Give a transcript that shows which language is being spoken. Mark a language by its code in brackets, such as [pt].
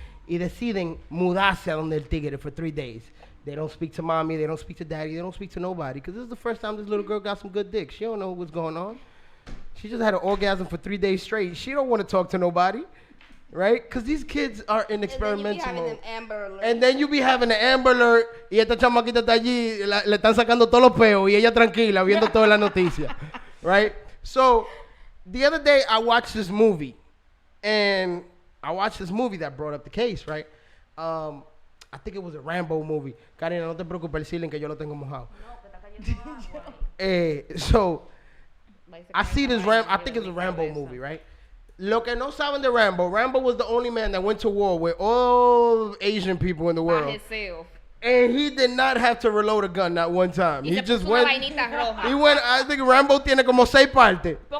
[es] Y deciden mudarse a donde el tigre [en] for 3 days. They don't speak to mommy, they don't speak to daddy, they don't speak to nobody. Because this is the first time this little girl got some good dick. She don't know what's going on. She just had an orgasm for 3 days straight. She don't want to talk to nobody, right? Because these kids are in experimental mode. And then you be having an Amber Alert [es] y esta chamaquita está allí, le están sacando todos los peos y ella tranquila viendo toda la noticia, right? [en] So, the other day I watched this movie, and I watched this movie that brought up the case, right? I think it was a Rambo movie. [es] Karina, no te preocupes, el ceiling que yo lo tengo mojado. [en] So, I see this I think it's a Rambo movie, right? [es] Lo que no saben de Rambo [en] was the only man that went to war with all Asian people in the world. And he did not have to reload a gun not one time. He just went. He went. I think Rambo [es] tiene como 6 partes.